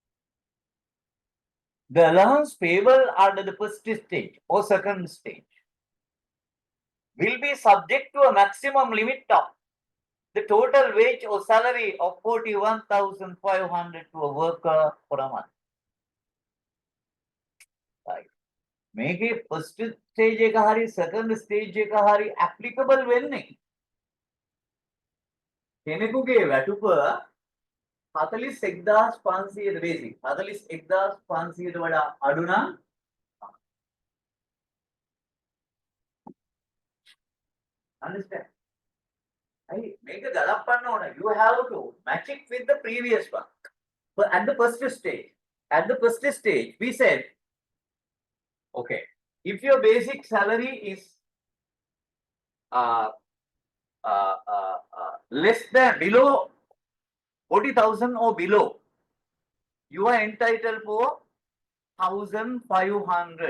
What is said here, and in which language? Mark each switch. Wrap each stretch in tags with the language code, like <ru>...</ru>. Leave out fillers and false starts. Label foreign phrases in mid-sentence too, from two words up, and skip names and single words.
<en>The allowance payable under the first stage or second stage will be subject to a maximum limit of the total wage or salary of 41,500 to a worker for a month. Right. Make it first stage</en> <si>එක හරි</si> <en>second stage</en> <si>එක හරි applicable වෙන්නේ කෙනෙකුගේ වැටුප 41,500 basic 41,500 වඩා අඩු නම් understand?</si> <en>Make a</en> <si>ගලපන්න ඕන.</si> <en>You have to match it with the previous one. But at the first stage, we said, okay, if your basic salary is less than below 40,000 or below, you are entitled for 1,500.</en>